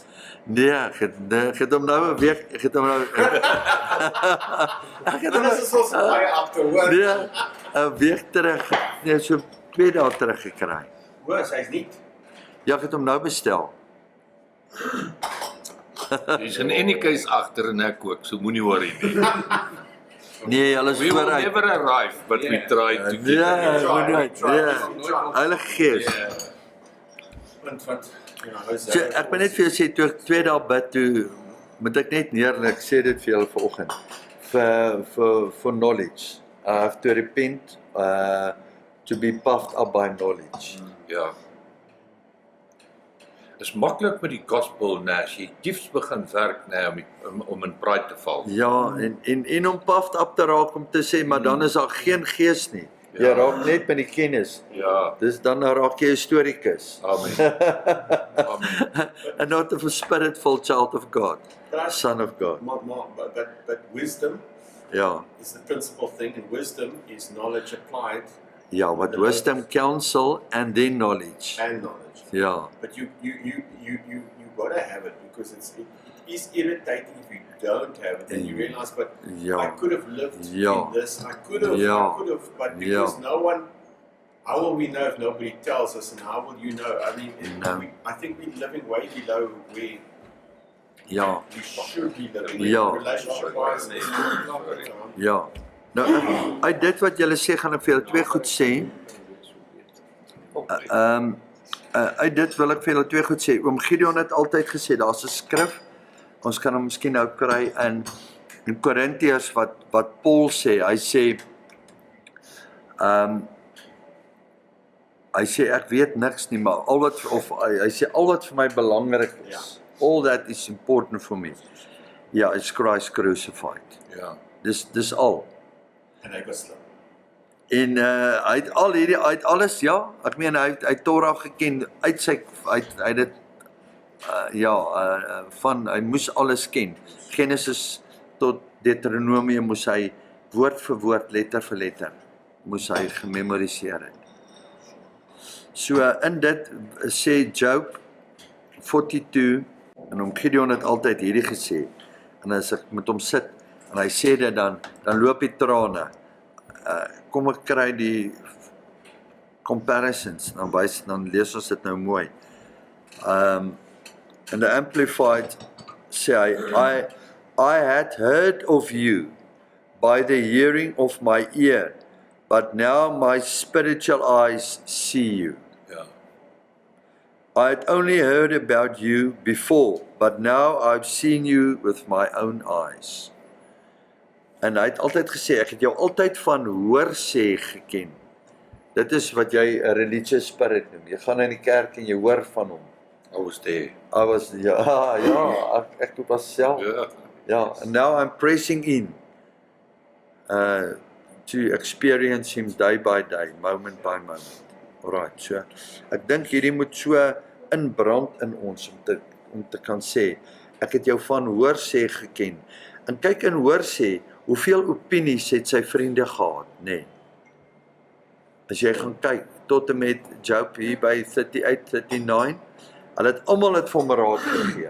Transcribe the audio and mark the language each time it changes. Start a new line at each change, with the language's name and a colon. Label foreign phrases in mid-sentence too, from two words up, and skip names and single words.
Afrikaans: Nee, ek het hom nou 'n week, ek het hom nou Dit is ons baie agterhoor. nee, 'n week terug, nee, so 2 dae terug gekry. Hoor, hy's nie. Ja, ek het hom nou bestel. Dis
English: in any case
Afrikaans: agter en ek ook, so moenie worry nie. Nee, alles
English: We will
Afrikaans: vooruit.
English: never arrive, but we try to get
Afrikaans: Nee,
English: there.
Afrikaans: vooruit. Nee, Heilige Gees. Want So, ek moet net vir jou sê, toe ek 2 dae bid, toe moet ek net neerlik, ek sê dit vir julle vanoggend,
English: for knowledge. I have to repent, to be puffed up by knowledge.
Afrikaans: Ja. Is maklik met die gospel, as jy gifts begin werk, om in pride te val. Ja, en om
English: puffed up
Afrikaans: te raak om te sê, maar dan is daar geen gees nie. Jy Ja. raak net met die kennis. Ja, Dis dan raak jy 'n historikus. amen. Amen.
English: And not a spirit-filled child of God, son of God. But wisdom
Afrikaans: Ja,
English: is the principal thing, and wisdom is knowledge applied ja, what wisdom, counsel, and then knowledge. and knowledge.
Afrikaans: Ja,
English: But you gotta have it, because it is irritating if you don't have it and you realize, but
Afrikaans: ja.
English: I could have lived
Afrikaans: Ja.
English: in this, I could have,
Afrikaans: Ja.
English: but because no one, how will we know if nobody tells us, and how will you know? I mean, No. I think we're living way below where
Afrikaans: ja,
English: we should be living.
Afrikaans: Ja.
English: Relationship-wise.
Afrikaans: ja. Nou, uit dit wat julle sê, gaan ek vir julle 2 goed sê. Uit dit wil ek vir julle 2 goed sê. Oom Gideon het altyd gesê, daar's 'n skrif, ons kan hom miskien nou kry in Korintiërs wat Paul sê, hy sê, hy sê ek weet niks nie, maar hy sê al wat vir my belangrik is,
English: All that is important for me. Ja, is Christ crucified.
Afrikaans: Ja. Dis al. En hy was slim. En hy het alles, ja, ek meen hy het Torah geken uit sy hy het dit hy moes alles ken. Genesis tot Deuteronomium moes hy woord vir woord, letter vir letter moes hy gememoriseer het. So in dit sê Job 42 en Gideon het altyd hierdie gesê. En as ek met hom sit en hy sê dit dan loop die trane. Kom ek kry die comparisons, dan lees ons dit nou mooi.
English: And the Amplified say, I had heard of you by the hearing of my ear, but now my spiritual eyes see you.
Afrikaans: Ja.
English: I had only heard about you before, but now I've seen you with my own eyes.
Afrikaans: En hy het altyd gesê, ek het jou altyd van hoor sê geken. Dit is wat jy 'n
English: religious spirit
Afrikaans: noem. Jy gaan in die kerk en jy hoor van hom.
English: I was there. I was,
Afrikaans: ek was self. Ja.
English: And now I'm pressing in to experience him day by day, moment by moment.
Afrikaans: Alright, so ek dink hierdie moet so inbrand in ons om te kan sê, ek het jou van hoor sê geken. En kyk en hoor sê, hoeveel opinies het sy vriende gehad, nê? As jy gaan kyk, tot en met Job hier by 38, 39, hulle het almal het vir hom raad gegee.